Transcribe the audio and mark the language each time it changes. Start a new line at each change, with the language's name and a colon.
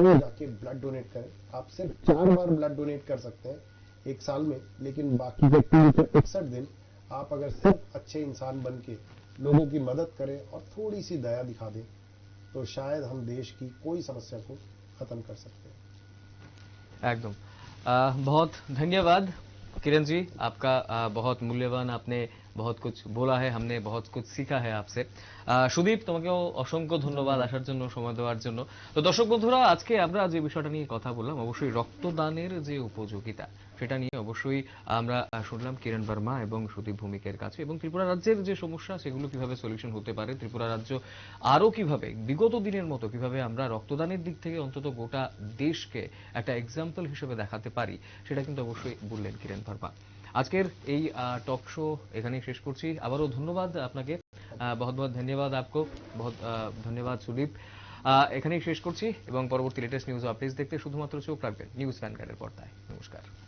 Hindi: जाए जाके blood donate करें। आप सिर्फ 4 बार ब्लड डोनेट कर सकते हैं एक साल में, लेकिन बाकी के 361 दिन आप अगर सिर्फ अच्छे इंसान बन के लोगों की मदद करें और थोड़ी सी दया दिखा दें तो शायद हम देश की कोई समस्या को खत्म कर सकते हैं। एकदम बहुत धन्यवाद किरण जी, आपका बहुत मूल्यवान, आपने बहुत कुछ बोला है, हमने बहुत कुछ सीखा है आपसे।
Bangla: সুদীপ, তোমাকেও অসংখ্য ধন্যবাদ আসার জন্য, সময় দেওয়ার জন্য। তো দর্শক বন্ধুরা, আজকে আমরা যে বিষয়টা নিয়ে কথা বললাম, অবশ্যই রক্তদানের যে উপযোগিতা সেটা নিয়ে অবশ্যই আমরা শুনলাম কিরণ বর্মা এবং সুদীপ ভৌমিকের কাছে, এবং ত্রিপুরা রাজ্যের যে সমস্যা সেগুলো কিভাবে সলিউশন হতে পারে, ত্রিপুরা রাজ্য আরো কিভাবে বিগত দিনের মতো কিভাবে আমরা রক্তদানের দিক থেকে অন্তত গোটা দেশকে একটা এক্সাম্পল হিসেবে দেখাতে পারি, সেটা কিন্তু অবশ্যই বললেন কিরণ বর্মা। আজকের এই টক শো এখানেই শেষ করছি। আবারও ধন্যবাদ আপনাকে,
Hindi: बहुत बहुत धन्यवाद आपको, बहुत धन्यवाद सुदीप।
Bangla: এখানেই শেষ করছি এবং পরবর্তী লেটেস্ট নিউজ আপডেটস দেখতে শুধুমাত্র চোখ রাখবেন নিউজ ভ্যানগার্ডের পর্দায়। নমস্কার।